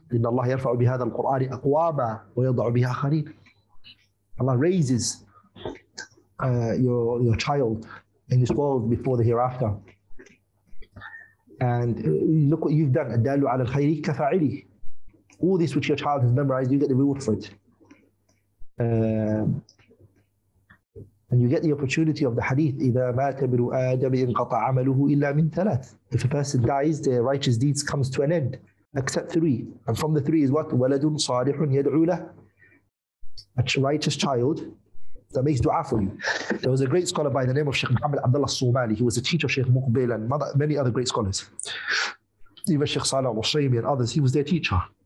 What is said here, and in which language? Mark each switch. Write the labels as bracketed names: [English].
[Arabic] إِنَّ اللَّهَ يَرْفَعُ بِهَذَا الْقُرْآنِ أَقْوَامًا وَيَضَعُ بِهَا آخَرِينَ. [English] Allah raises your child in this world before the hereafter. And look what you've done. [Arabic] الدال على الخير كفاعله. [English] All this which your child has memorized, you get the reward for it. And you get the opportunity of the hadith, [Arabic] إِذَا مَاتَ ابْنُ آدَمَ انْقَطَعَ عَمَلُهُ إِلَّا مِنْ ثَلَاثٍ. [English] If a person dies, their righteous deeds comes to an end, except 3. And from the 3 is what? [Arabic] وَلَدٌ صَالِحٌ يَدْعُو لَهُ. [English] A righteous child that makes dua for you. There was a great scholar by the name of Sheikh Muhammad Abdullah Somali. He was a teacher of Sheikh Muqbil and many other great scholars. Even Sheikh Salih al-Rushaymi and others, he was their teacher.